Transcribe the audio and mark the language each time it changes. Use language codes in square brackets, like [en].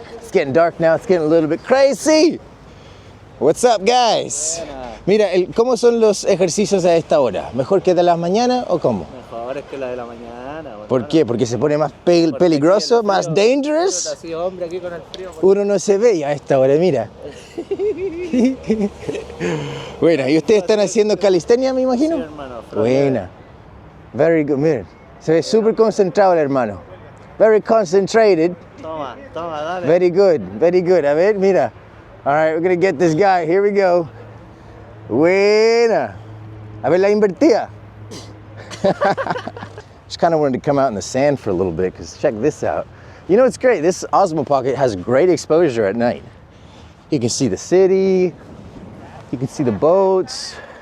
[en] It's getting dark now. It's getting a little bit crazy. What's up, guys? [es] Mira, ¿cómo son los ejercicios a esta hora? ¿Mejor que de las mañanas o cómo? Mejores que la de la mañana. Bueno, ¿Por qué? ¿Porque se pone más peligroso, más dangerous? Así, hombre, aquí con el frío. Uno no se ve a esta hora, mira. Bueno, ¿y ustedes están haciendo calistenia, me imagino? Sí, hermano. Buena. [en] Very good, [es] miren. Se ve súper concentrado el hermano. [en] Very concentrated. [es] Toma, dale. [en] Very good. [es] A ver, mira. [en] All right, we're gonna get this guy. Here we go. [es] Buena. A ver la invertida. [en] Just kind of wanted to come out in the sand for a little bit, because check this out. You know, it's great. This Osmo Pocket has great exposure at night. You can see the city, you can see the boats.